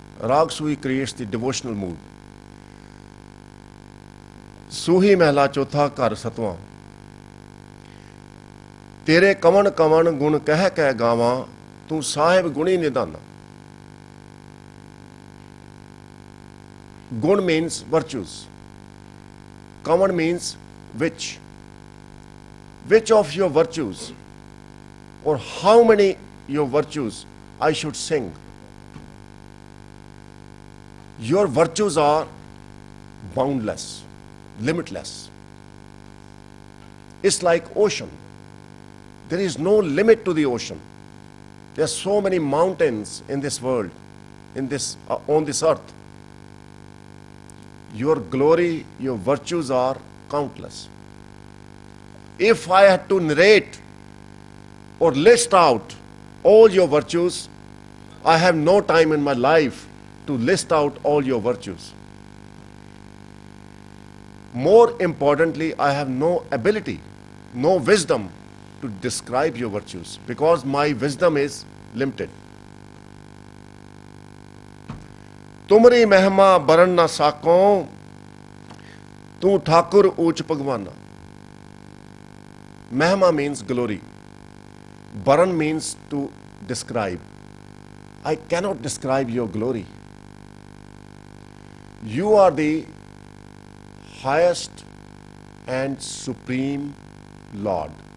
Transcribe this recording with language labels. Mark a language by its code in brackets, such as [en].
[en] Rag Suhi creates the devotional mood. [pa] ਸੂਹੀ ਮਹਿਲਾ ਚੌਥਾ ਘਰ ਸਤਵਾਂ। ਤੇਰੇ ਕਵਣ ਕਵਣ ਗੁਣ ਕਹਿ ਕਹਿ ਗਾਵਾਂ, ਤੂੰ ਸਾਹਿਬ ਗੁਣੀ ਨਿਧਾਨਾ। [en] ਗੁਣ means virtues. Kavan means which. Which of your virtues or how many your virtues I should sing. Your virtues are boundless, limitless. It's like ocean. There is no limit to the ocean. There are so many mountains in this world, on this earth. Your glory, your virtues are countless. If I had to narrate or list out all your virtues, I have no time in my life to list out all your virtues. More importantly, I have no ability, no wisdom to describe your virtues because my wisdom is limited. [pa] तुमरी महिमा बरन ना साकों, तू ठाकुर ऊंच भगवाना। [en] Mahima means glory. Baran means to describe. I cannot describe your glory. You are the highest and supreme Lord.